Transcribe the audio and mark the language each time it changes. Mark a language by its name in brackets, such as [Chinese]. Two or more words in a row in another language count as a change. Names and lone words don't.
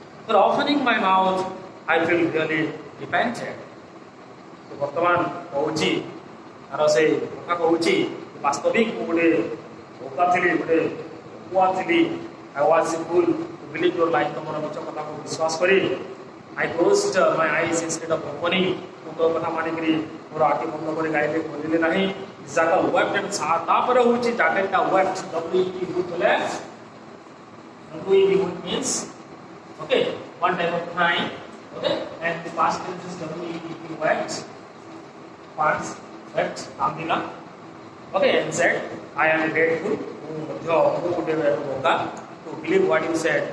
[English] For opening my mouth, I feel really repented. [Odia] So ବର୍ତ୍ତମାନ କହୁଛି ତାର ସେ କଥା କହୁଛି ବାସ୍ତବିକ ମୁଁ ଗୋଟେ ବୋକା ଥିଲି, ଗୋଟେ କୁଆ ଥିଲି. [English] I was a fool to believe your lie. [Odia] ତମର ମିଛ କଥାକୁ ବିଶ୍ୱାସ କରି [English] I closed my eyes instead of opening. [Odia] ମୁଁ ତୋ କଥା ମାନିକରି ମୋର ଆଖି ବନ୍ଦ କରି ଗାଇଲେ ଖୋଲିଲେ ନାହିଁ. [English] Jackal wept and [Odia] ତାପରେ ହଉଛି [English] jackal ଟା wept. W-E-P ବୋଲେ W-E-P means okay, one type of crying. Okay, and the past tense is W-E-P wept. Past wept Amdina. Okay, and said, I am grateful to believe what you said.